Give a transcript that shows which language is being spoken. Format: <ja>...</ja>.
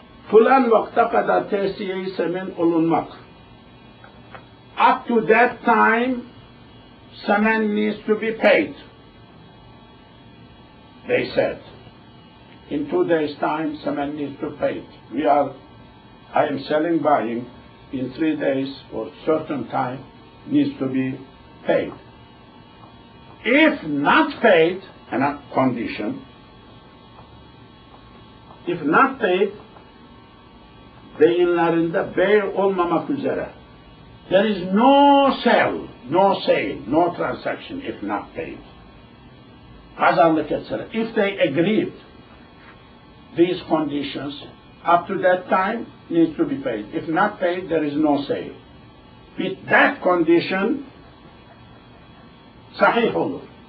<tr>Falan vakta kadar tesiye-i semen olunmak.</tr> <en>Up to that time, semen needs to be paid. They said. In 2 days' time, semen needs to be paid. I am selling, buying. In 3 days or certain time, needs to be paid. If not paid, and condition, if not paid,</en> <tr>beyinlerinde bey olmamak üzere.</tr> <en>There is no sale, no transaction if not paid. Pazarlık etc. If they agreed these conditions, up to that time needs to be paid. If not paid, there is no sale. With that condition,</en> <tr>sahih olur.</tr>